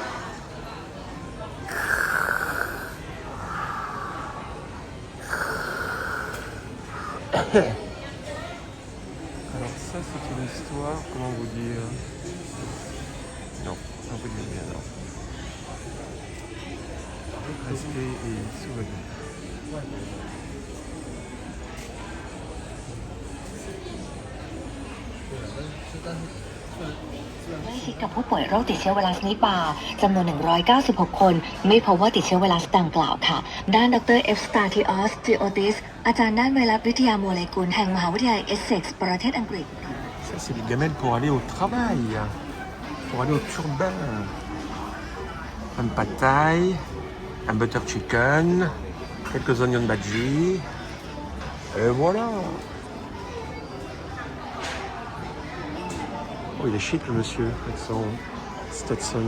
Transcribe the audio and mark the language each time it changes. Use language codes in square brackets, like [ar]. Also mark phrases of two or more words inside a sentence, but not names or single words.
[fr] Alors ça c'est une histoire, comment vous dire? Non, on vous dire bien non. Respect et souvenir. [th] ใกล้ชิดกับผู้ป่วยโรคติดเชื้อไวรัสนิปาจำนวน196 คนไม่พบว่าติดเชื้อไวรัสดังกล่าวค่ะด้านดรเอฟสตาทิออสจิโอติสอาจารย์ด้านไวรัสวิทยาโมเลกุลแห่งมหาวิทยาลัยเอสเซ็กซ์ประเทศอังกฤษ [fr] Ça c'est les gamelles pour aller au travail, pour aller au turbin. Un pad thai, un [en] butter chicken, [fr] quelques onion bhaji, et voilà. Oh, il est chic le monsieur avec son Stetson.